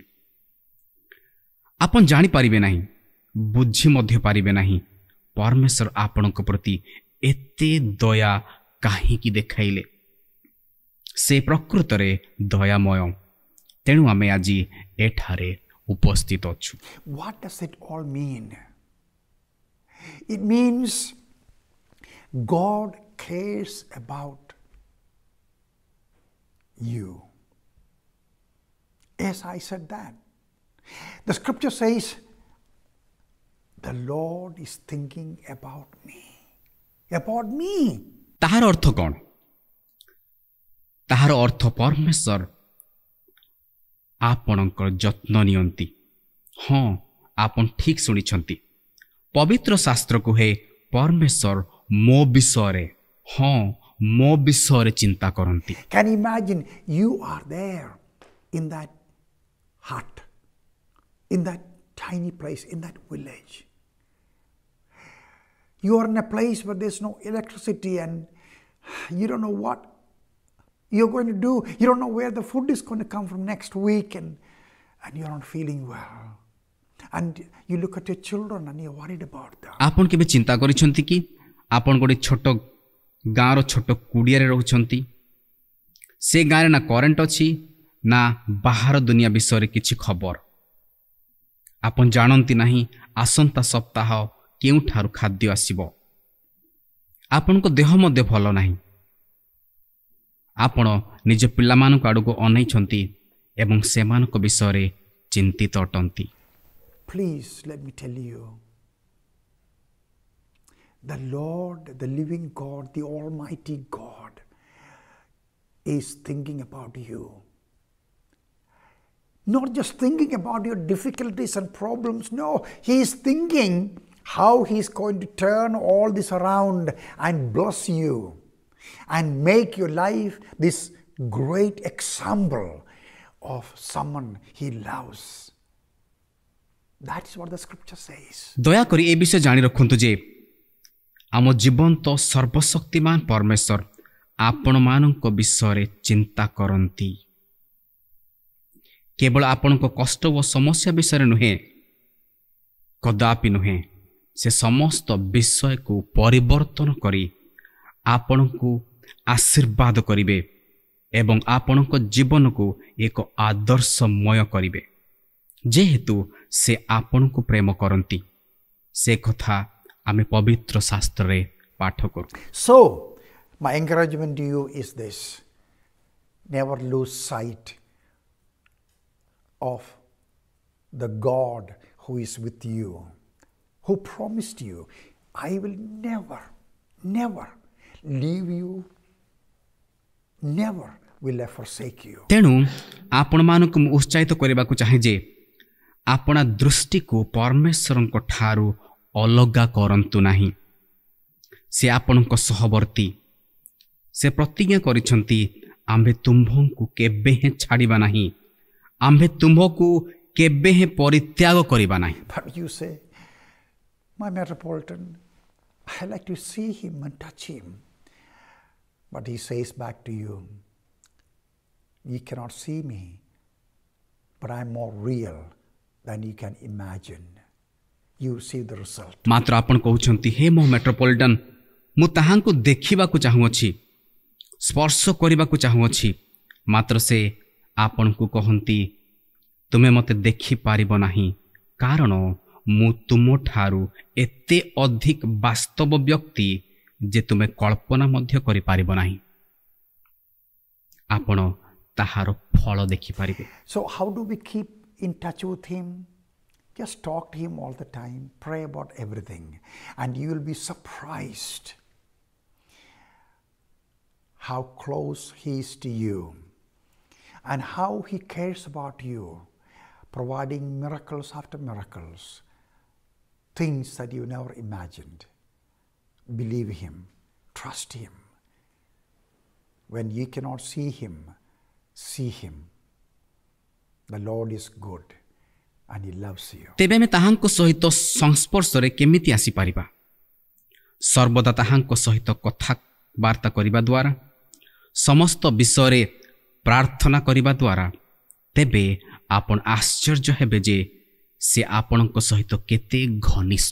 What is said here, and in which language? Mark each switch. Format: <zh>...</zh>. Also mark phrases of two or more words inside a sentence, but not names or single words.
<or>ଆପଣ ଜାଣିପାରିବେ ନାହିଁ, ବୁଝି ମଧ୍ୟ ପାରିବେ ନାହିଁ ପରମେଶ୍ୱର ଆପଣଙ୍କ ପ୍ରତି ଏତେ ଦୟା କାହିଁକି ଦେଖାଇଲେ। ସେ ପ୍ରକୃତରେ ଦୟାମୟ। ତେଣୁ ଆମେ ଆଜି ଏଠାରେ ଉପସ୍ଥିତ ଅଛୁ।</or> <en>What does it all mean? It means God cares about you. Yes, I said that. The scripture says, the Lord is thinking about me. About me.</en> <or>ତାହାର ଅର୍ଥ କ'ଣ? ତାହାର ଅର୍ଥ ପରମେଶ୍ୱର ଆପଣଙ୍କର ଯତ୍ନ ନିଅନ୍ତି। ହଁ, ଆପଣ ଠିକ୍ ଶୁଣିଛନ୍ତି। ପବିତ୍ର ଶାସ୍ତ୍ର କୁହେ ପରମେଶ୍ୱର ମୋ ବିଷୟରେ, ହଁ ମୋ ବିଷୟରେ ଚିନ୍ତା କରନ୍ତି।</or> <en>Can you imagine you are there in that hut, in that tiny place, in that village. You are in a place where there's no electricity and you don't know what you're going to do. You don't know where the food is going to come from next week and you're not feeling well. And you look at your children and you're worried about them.</en> <or>ଆପଣ କେବେ ଚିନ୍ତା କରିଛନ୍ତି କି ଆପଣ ଗୋଟେ ଛୋଟ ଗାଁର ଛୋଟ କୁଡ଼ିଆରେ ରହୁଛନ୍ତି। ସେ ଗାଁରେ ନା କରେଣ୍ଟ ଅଛି ନା ବାହାର ଦୁନିଆ ବିଷୟରେ କିଛି ଖବର। ଆପଣ ଜାଣନ୍ତି ନାହିଁ ଆସନ୍ତା ସପ୍ତାହ କେଉଁଠାରୁ ଖାଦ୍ୟ ଆସିବ। ଆପଣଙ୍କ ଦେହ ମଧ୍ୟ ଭଲ ନାହିଁ। ଆପଣ ନିଜ ପିଲାମାନଙ୍କ ଆଡ଼କୁ ଅନେଇଛନ୍ତି ଏବଂ ସେମାନଙ୍କ ବିଷୟରେ ଚିନ୍ତିତ ଅଟନ୍ତି।</or> <en>Please let me tell you, the Lord, the living God, the Almighty God is thinking about you. Not just thinking about your difficulties and problems. No, He is thinking how He is going to turn all this around and bless you and make your life this great example of someone He loves. That's what the scripture says.</en> <or>ଦୟାକରି ଏ ବିଷୟ ଜାଣି ରଖନ୍ତୁ ଯେ ଆମ ଜୀବନ୍ତ ସର୍ବଶକ୍ତିମାନ ପରମେଶ୍ୱର ଆପଣମାନଙ୍କ ବିଷୟରେ ଚିନ୍ତା କରନ୍ତି। କେବଳ ଆପଣଙ୍କ କଷ୍ଟ ଓ ସମସ୍ୟା ବିଷୟରେ ନୁହେଁ, କଦାପି ନୁହେଁ। ସେ ସମସ୍ତ ବିଷୟକୁ ପରିବର୍ତ୍ତନ କରି ଆପଣଙ୍କୁ ଆଶୀର୍ବାଦ କରିବେ ଏବଂ ଆପଣଙ୍କ ଜୀବନକୁ ଏକ ଆଦର୍ଶମୟ କରିବେ। ଯେହେତୁ ସେ ଆପଣଙ୍କୁ ପ୍ରେମ କରନ୍ତି, ସେ କଥା ଆମେ ପବିତ୍ର ଶାସ୍ତ୍ରରେ ପାଠ କରୁ।</or> <en>So, my encouragement to you is this: never lose sight of the God who is with you, who promised you, I will never, never leave you, never will I forsake you.</en> <or>ତେଣୁ ଆପଣମାନଙ୍କୁ ମୁଁ ଉତ୍ସାହିତ କରିବାକୁ ଚାହେଁ ଯେ ଆପଣା ଦୃଷ୍ଟିକୁ ପରମେଶ୍ୱରଙ୍କ ଠାରୁ ଅଲଗା କରନ୍ତୁ ନାହିଁ। ସେ ଆପଣଙ୍କ ସହବର୍ତ୍ତୀ। ସେ ପ୍ରତିଜ୍ଞା କରିଛନ୍ତି ଆମ୍ଭେ ତୁମ୍ଭଙ୍କୁ କେବେ ହେଁ ଛାଡ଼ିବା ନାହିଁ, ଆମ୍ଭେ ତୁମ୍ଭକୁ କେବେ ହେଁ ପରିତ୍ୟାଗ କରିବା ନାହିଁ।</or> <en>But you say, my Metropolitan, I like to see him and touch him. But he says back to you, you cannot see me, but I'm more real than you can imagine. You see the result.</en> <or>ମାତ୍ର ଆପଣ କହୁଛନ୍ତି ହେ ମୋ ମେଟ୍ରୋପଲିଟାନ ମୁଁ ତାହାଙ୍କୁ ଦେଖିବାକୁ ଚାହୁଁଅଛି ସ୍ପର୍ଶ କରିବାକୁ ଚାହୁଁଅଛି ମାତ୍ର ସେ ଆପଣଙ୍କୁ କହନ୍ତି ତୁମେ ମୋତେ ଦେଖିପାରିବ ନାହିଁ କାରଣ ମୁଁ ତୁମଠାରୁ ଏତେ ଅଧିକ ବାସ୍ତବ ବ୍ୟକ୍ତି ଯେ ତୁମେ କଳ୍ପନା ମଧ୍ୟ କରିପାରିବ ନାହିଁ ଆପଣ ତାହାର ଫଳ ଦେଖିପାରିବେ</or> <en>So how do we keep in touch with him? Just talk to him all the time, pray about everything, and you will be surprised how close he is to you and how he cares about you, providing miracles after miracles, things that you never imagined. Believe him, trust him. When you cannot see him, see him. The Lord is good and he loves you.</en> <or>ତେବେ ଆମେ ତାହାଙ୍କ ସହିତ ସଂସ୍ପର୍ଶରେ କେମିତି ଆସିପାରିବା ସର୍ବଦା ତାହାଙ୍କ ସହିତ କଥାବାର୍ତ୍ତା କରିବା ଦ୍ୱାରା ସମସ୍ତ ବିଷୟରେ ପ୍ରାର୍ଥନା କରିବା ଦ୍ୱାରା ତେବେ ଆପଣ ଆଶ୍ଚର୍ଯ୍ୟ ହେବେ ଯେ ସେ ଆପଣଙ୍କ ସହିତ କେତେ ଘନିଷ୍ଠ</or>